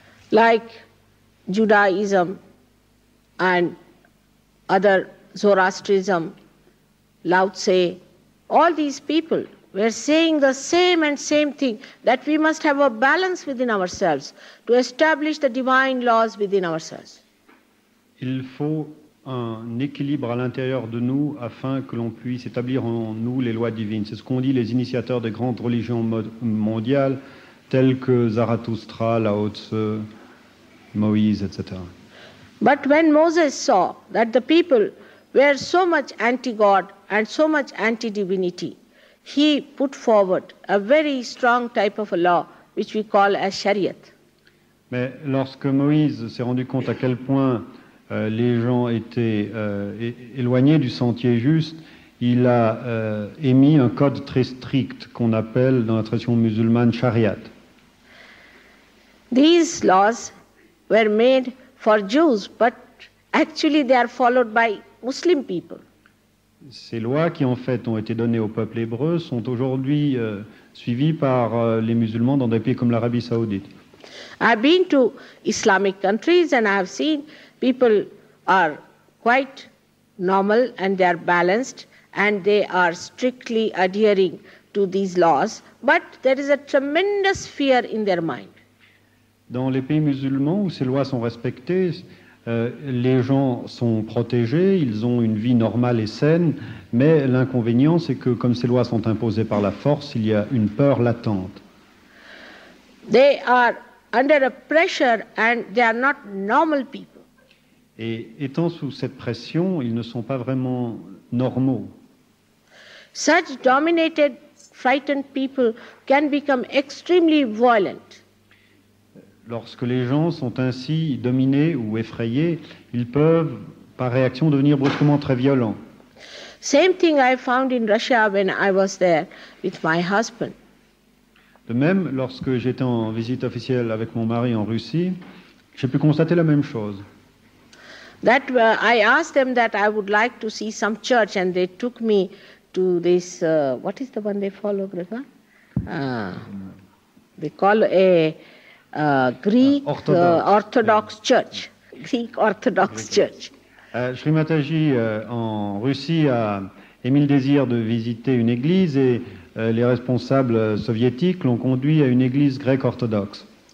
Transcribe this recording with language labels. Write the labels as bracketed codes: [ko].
[en] Like Judaism and other Zoroastrianism, Lao Tse, all these people were saying the same thing, that we must have a balance within ourselves to establish the divine laws within ourselves. [fr] Il faut un équilibre à l'intérieur de nous afin que l'on puisse établir en nous les lois divines. C'est ce qu'ont dit les initiateurs des grandes religions mondiales, telles que Zarathustra, Lao Tse, Moïse, etc. [en] But when Moses saw that the people were so much anti-God and so much anti-divinity, he put forward a very strong type of a law, which we call as Shariat. [fr] Mais lorsque Moïse s'est rendu compte à quel point les gens étaient éloignés du sentier juste, il a émis un code très strict qu'on appelle dans la tradition musulmane Shariat. [en] These laws were made for Jews, but actually they are followed by Muslim people. [fr] Ces lois qui en fait ont été données au peuple hébreu sont aujourd'hui suivies par les musulmans dans des pays comme l'Arabie Saoudite. [en] I've been to Islamic countries and I have seen people are quite normal and they are balanced and they are strictly adhering to these laws, but there is a tremendous fear in their mind. [fr] Dans les pays musulmans où ces lois sont respectées, les gens sont protégés, ils ont une vie normale et saine, mais l'inconvénient, c'est que comme ces lois sont imposées par la force, il y a une peur latente. [en] They are under a pressure and they are not normal people. [fr] Et étant sous cette pression, ils ne sont pas vraiment normaux. [en] Such dominated, frightened people can become extremely violent. [fr] Lorsque les gens sont ainsi dominés ou effrayés, ils peuvent, par réaction, devenir brusquement très violents. [en] Same thing I found in Russia when I was there with my husband. [fr] De même, lorsque j'étais en visite officielle avec mon mari en Russie, j'ai pu constater la même chose. [en] That I asked them that I would like to see some church, and they took me to this. What is the one they follow, Grega? They call a Greek Orthodox Church. Greek Orthodox Church. [fr] Shri Mataji, en Russie, a émis le désir de visiter une église et les responsables soviétiques l'ont conduit à une église grecque orthodoxe.